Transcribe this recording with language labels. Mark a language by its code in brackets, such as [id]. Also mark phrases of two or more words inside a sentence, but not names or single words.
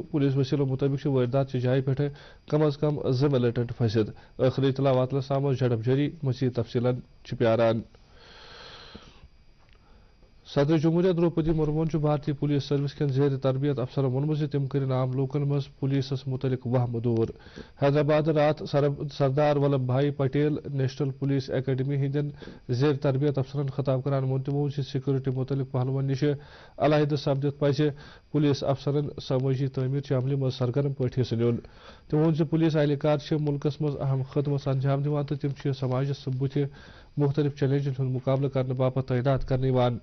[ks] پولیس وسیلوں مطابق واردات کی جائے پہ کم از کم 2 ملٹنٹ پھنسد. آخری اطلاع واتنس تام جھڑپ جاری. مزید تفصیلات پیاران. صدر جمہوریہ دروپدی مرمون بھارتی پولیس سروس کن زیر تربیت افسرن وونمت تم کرن عام لوکن مز پولیسس متعلق وہم دور. حیدرآباد رات سردار ولبھ بھائی پٹیل نیشنل پولیس اکیڈمی ہندین زیر تربیت افسرن خطاب کران وون تمو سیکورٹی متعلق پہلوان نش علیحدہ سپدت پزِ پولیس افسرن سمٲجی تعمیر عملہ مز سرگرم پٲٹھۍ حصہٕ نیُن. تمو وون پولیس اہلکار ملکس مز اہم خدمت انجام دِوان تہٕ تم سماجس بُتھِ مختلف چیلنجن ہند مقابلہ کرنے باپت تعینات کرنے یوان.